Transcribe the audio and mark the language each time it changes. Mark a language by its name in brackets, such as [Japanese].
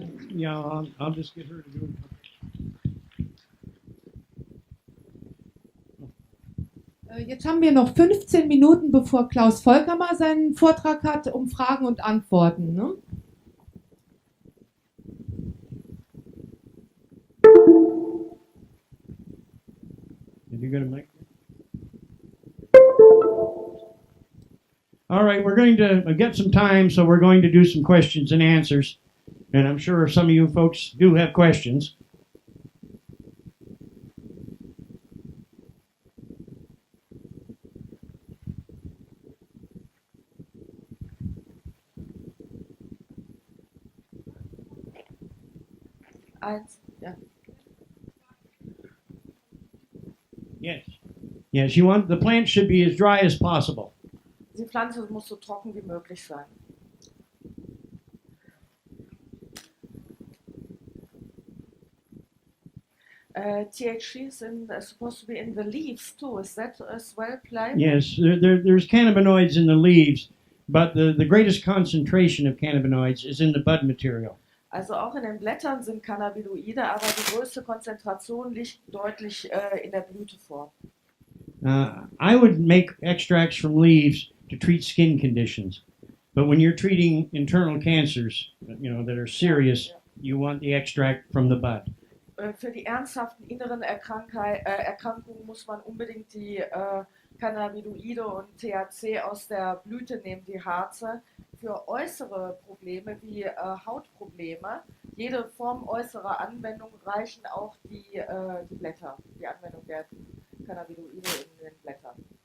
[English] Yeah, I'll just get her to do it. [German] Jetzt haben wir noch 15 Minuten, bevor Klaus Volker mal seinen Vortrag hat, um Fragen und Antworten. Ne? [English] got a mic? All right, we're going to get some time, so we're going to do some questions and answers. And I'm sure some of you folks do have questions. [German] Eins, ja. [English] Yes. Yes, you want the plant should be as dry as possible. [German] Die Pflanze muss so trocken wie möglich sein. [English] THC is supposed to be in the leaves too. Is that as well, Clive? Yes, there's cannabinoids in the leaves, but the greatest concentration of cannabinoids is in the bud material. [German] Also auch in den Blättern sind Cannabinoide, aber die größte Konzentration liegt deutlich in der Blüteform. [English] I would make extracts from leaves to treat skin conditions, but when you're treating internal cancers, that are serious, you want the extract from the bud. [German] Für die ernsthaften inneren Erkrankungen muss man unbedingt die Cannabinoide und THC aus der Blüte nehmen, die Harze. Für äußere Probleme wie Hautprobleme, jede Form äußerer Anwendung reichen auch die Blätter, die Anwendung der Cannabinoide in den Blättern.